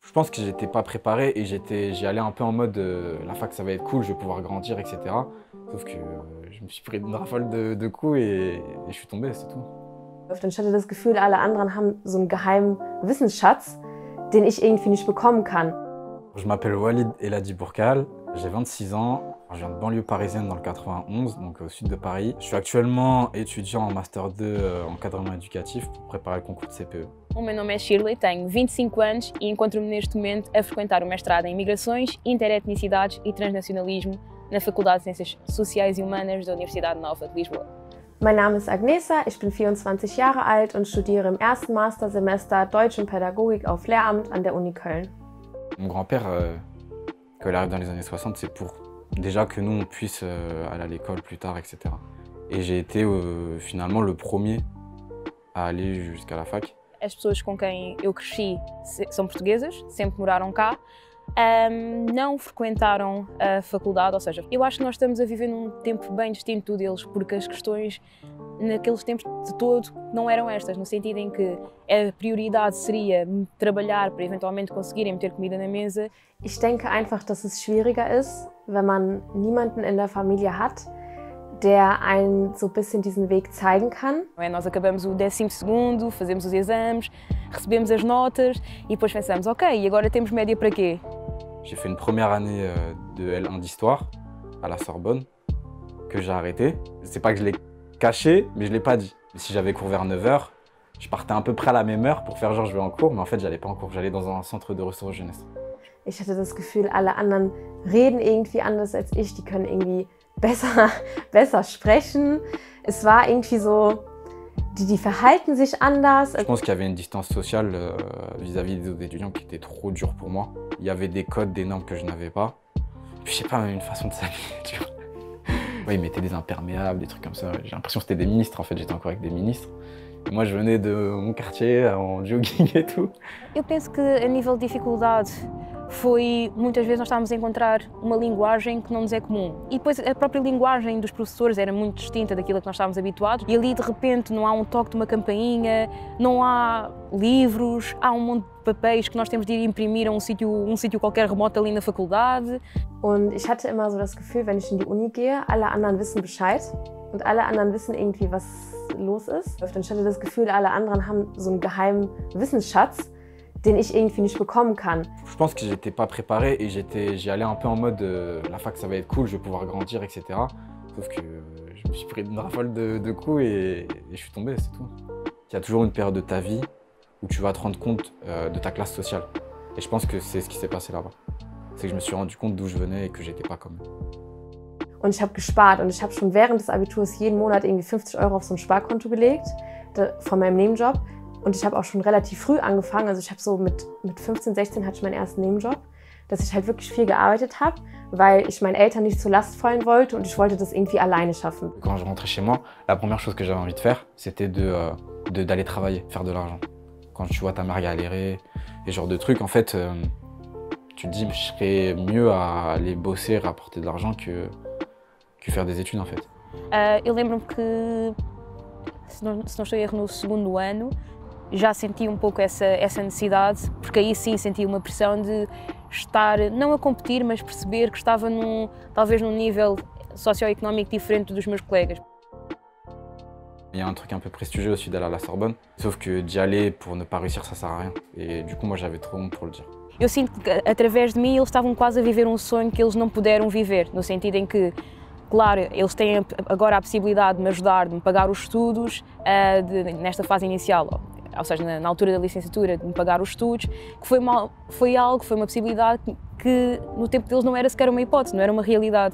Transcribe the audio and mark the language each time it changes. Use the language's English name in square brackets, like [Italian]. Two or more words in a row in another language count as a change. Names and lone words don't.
[French] Je pense que j'étais pas préparé et j'y allais un peu en mode la fac ça va être cool, je vais pouvoir grandir, etc. Sauf que je me suis pris une rafale de coups et je suis tombé, c'est tout. [German] Und ich hatte das Gefühl, alle anderen haben so einen geheimen Wissensschatz, den ich irgendwie nicht bekommen kann. [French] Je m'appelle Walid Eladi Bourkal, j'ai 26 ans, je viens de banlieue parisienne dans le 91, donc au sud de Paris. Je suis actuellement étudiant en Master 2 encadrement éducatif pour préparer le concours de CPE. [Portuguese] O meu nome é Shirley, tenho 25 anos e encontro-me neste momento a frequentar o mestrado em Migrações, Interetnicidades e Transnacionalismo na Faculdade de Ciências Sociais e Humanas da Universidade Nova de Lisboa. [German] Mein Name ist Agnesa, ich bin 24 Jahre alt und studiere im ersten Mastersemester Deutsch und Pädagogik auf Lehramt an der Uni Köln. [French] Mon grand-père, quand il arrive dans les années 60, c'est pour déjà que nous on puisse aller à l'école plus tard, etc. Et j'ai été finalement le premier à aller jusqu'à la fac. [Portuguese] As pessoas com quem eu cresci são portuguesas, sempre moraram cá, não frequentaram a faculdade, ou seja, eu acho que nós estamos a viver num tempo bem distinto deles, porque as questões naqueles tempos de todo não eram estas, no sentido em que a prioridade seria trabalhar para eventualmente conseguirem meter comida na mesa. [German] Ich denke einfach, dass es schwieriger ist, wenn man niemanden in der Familie hat, der einen so ein bisschen diesen Weg zeigen kann. [Portuguese] Nós acabamos o 12º, fazemos os exames, recebemos as notas e depois pensamos, ok, e agora temos média para quê? [French] J'ai fait une première année de L1 d'histoire à la Sorbonne que j'ai arrêté. C'est pas que je l'ai caché, mais je l'ai pas dit. Si j'avais cours vers 9 h, je partais à peu près à la même heure pour faire genre je vais en cours, mais en fait j'allais pas en cours, j'allais dans un centre de ressources jeunesse. [German] Ich hatte das Gefühl, alle anderen reden irgendwie anders als ich, die können irgendwie besser sprechen. Es war irgendwie so, die verhalten sich anders. [French] Je pense qu'il y avait une distance sociale vis-à-vis des autres étudiants qui était trop dure pour moi. Il y avait des codes, des normes que je n'avais pas. Puis je sais pas, même une façon de s'habiller, tu vois. Ouais, ils mettaient des imperméables, des trucs comme ça. J'ai l'impression que c'était des ministres, en fait, j'étais encore avec des ministres. Et moi, je venais de mon quartier en jogging et tout. [Portuguese] Eu penso que a nível de dificuldade foi, muitas vezes nós estávamos a encontrar uma linguagem que não nos é comum. E depois a própria linguagem dos professores era muito distinta daquilo que nós estávamos habituados. E ali de repente não há um toque de uma campainha, não há livros, há um monte de papéis que nós temos de ir imprimir a um sítio qualquer remoto ali na faculdade. [German] Und ich hatte immer so das Gefühl, wenn ich in die Uni gehe, alle anderen wissen Bescheid und alle anderen wissen irgendwie, was los ist. Und ich hatte das Gefühl, alle anderen haben so einen geheimen Wissensschatz, den ich irgendwie nicht bekommen kann. [French] Je pense que j'étais pas préparé et j'y allais un peu en mode la fac ça va être cool, je vais pouvoir grandir, etc. Sauf que je me suis pris une rafale de coups et je suis tombé, c'est tout. Il y a toujours une période de ta vie où tu vas te rendre compte de ta classe sociale. Et je pense que c'est ce qui s'est passé là-bas. C'est que je me suis rendu compte d'où je venais et que j'étais pas comme eux. [German] Und ich habe gespart und ich habe schon während des Abiturs jeden Monat irgendwie 50 € auf so ein Sparkonto gelegt, von meinem Nebenjob. Und ich habe auch schon relativ früh angefangen, also ich habe so mit 15, 16 hatte ich meinen ersten Nebenjob, dass ich halt wirklich viel gearbeitet habe, weil ich meinen Eltern nicht zur Last fallen wollte und ich wollte das irgendwie alleine schaffen. [French] Quand je rentrais chez moi, la première chose que j'avais envie de faire, c'était d'aller travailler, faire de l'argent. Quand tu vois ta mère galérer, et ce genre de trucs, en fait, tu te dis je serais mieux à aller bosser, rapporter de l'argent que faire des études en fait. [Portuguese] Eu lembro-me que, se não estou em erro, no 2º ano, já senti um pouco essa necessidade, porque aí sim senti uma pressão de estar, não a competir, mas perceber que estava talvez num nível [French] socio-économique différent [Portuguese] dos meus colegas. [French] Il y a un truc un peu prestigieux aussi d'aller à la Sorbonne, sauf que d'y aller pour ne pas réussir, ça sert à rien. Et du coup, moi, j'avais trop honte pour le dire. [Portuguese] Eu sinto que, através de mim, eles estavam quase a viver um sonho que eles não puderam viver, no sentido em que, claro, eles têm agora a possibilidade de me ajudar, de me pagar os estudos nesta fase inicial, ou seja, na altura da licenciatura, de me pagar os estudos, que foi uma possibilidade que no tempo deles não era sequer uma hipótese, não era uma realidade.